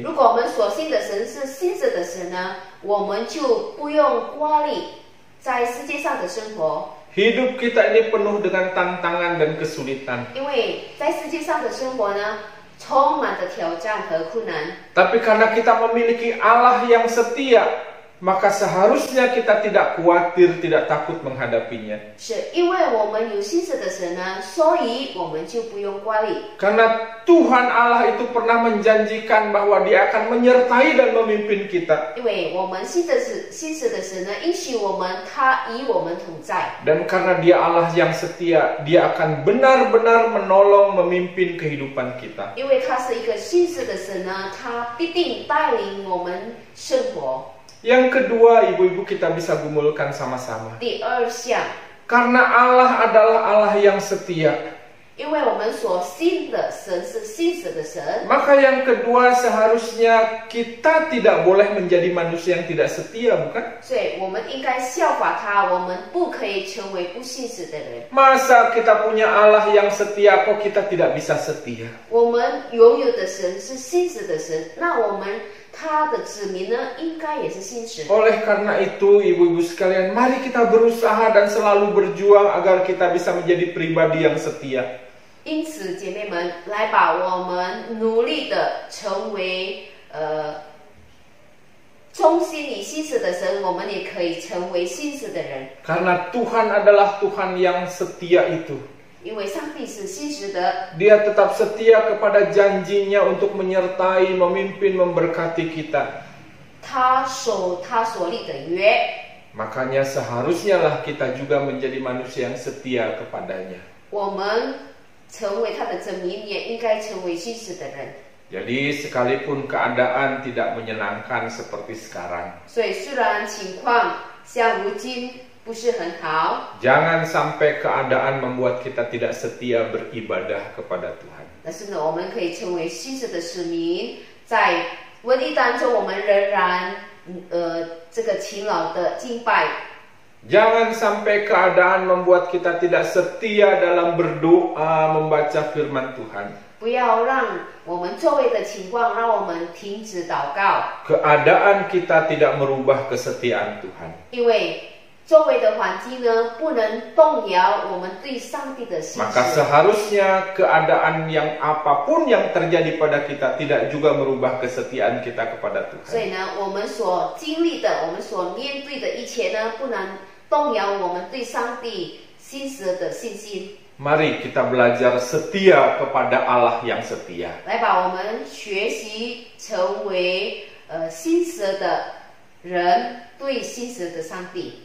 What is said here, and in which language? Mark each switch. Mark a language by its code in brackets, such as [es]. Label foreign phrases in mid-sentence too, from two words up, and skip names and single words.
[zh] 如果我们所信的神是信实的神呢，我们就不用挂虑在世界上的生活， [id] Hidup kita ini penuh dengan tantangan dan kesulitan. [zh] 因为在世界上的生活呢，充满着挑战和困难。 [id] Tapi karena kita memiliki Allah yang setia, maka seharusnya kita tidak khawatir, tidak takut menghadapinya. [zh] 是因为我们有信实的神呢，所以我们就不用挂虑。 [id] Karena Tuhan Allah itu pernah menjanjikan bahwa Dia akan menyertai dan memimpin kita. [zh] 因为我们信实的神呢，应许我们他与我们同在。 [id] Dan karena Dia Allah yang setia, Dia akan benar-benar menolong, memimpin kehidupan kita. [zh] 因为他是一个信实的神呢，他必定带领我们生活。 [id] Yang kedua, ibu-ibu kita bisa gumulkan sama-sama. [zh] 第2项， [id] Karena Allah adalah Allah yang setia, [zh] 因为我们所信的神是信实的神， [id] maka yang kedua seharusnya kita tidak boleh menjadi manusia yang tidak setia, bukan? [zh] 所以我们应该效法他，我们不可以成为不信实的人。 [id] Masa kita punya Allah yang setia, kok kita tidak bisa setia? [zh] 我们拥有的神是信实的神，那我们他的子民呢，应该也是信实。 [id] Oleh karena itu, ibu-ibu sekalian, mari kita berusaha dan selalu berjuang agar kita bisa menjadi pribadi yang setia. [zh] 因此，姐妹们，来吧，我们努力的成为忠心与信实的神，我们也可以成为信实的人。 [id] Karena Tuhan adalah Tuhan yang setia itu. [zh] 因为上帝是信实的， [id] Dia tetap setia kepada janjinya untuk menyertai, memimpin, memberkati kita. [zh] 他守他所立的约， [id] Makanya seharusnya lah kita juga menjadi manusia yang setia kepadanya. [zh] 我们成为他的子民，也应该成为信实的人。 [id] Jadi sekalipun keadaan tidak menyenangkan seperti sekarang, [zh] 所以，虽然情况像如今不是很好， [id] jangan sampai keadaan membuat kita tidak setia beribadah kepada Tuhan. [zh] 但是呢，我们可以成为信实的子民，在瘟疫当中，我们仍然这个勤劳的敬拜。 [id] Jangan sampai keadaan membuat kita tidak setia dalam berdoa, membaca firman Tuhan. [zh] 不要让我们周围的情况让我们停止祷告， [id] Keadaan kita tidak merubah kesetiaan Tuhan. [zh] 因为周围的环境呢不能动摇我们对上帝的信 [id] Maka [zh] 心。 [id] seharusnya keadaan yang apapun yang terjadi pada kita tidak juga merubah kesetiaan kita kepada [zh] 所 [id] Tuhan. [zh] 以呢，我们所经历的，我们所面对的一切呢，不能动摇我们对上帝信实的信心。 [id] Mari kita belajar setia kepada Allah yang setia. [zh] 来把我们学习成为信实的人，对信实的上帝。